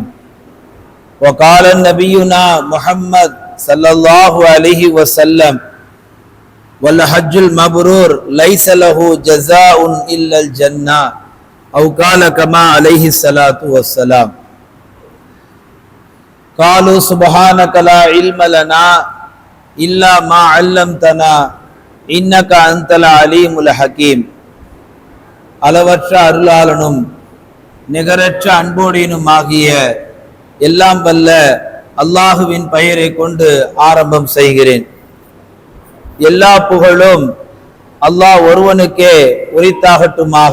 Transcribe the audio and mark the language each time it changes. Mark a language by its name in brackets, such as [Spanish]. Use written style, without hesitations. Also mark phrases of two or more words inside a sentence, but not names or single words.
[Arabic] وقال نبينا محمد صلى الله عليه وسلم والحج المبرور ليس له جزاء إلا الجنة أو قال كما عليه الصلاة والسلام. قالوا سبحانك لا علم لنا إلا ما علمتنا إنك أنت العليم الحكيم. [Tamil] அளவற்ற அருளாளனும் நிகரற்ற அன்போடினுமாகிய எல்லாம் வல்ல அல்லாஹுவின் பெயரை கொண்டு ஆரம்பம் செய்கிறேன். எல்லா புகழும் அல்லாஹ் ஒருவனுக்கே உரித்தாகட்டுமாக.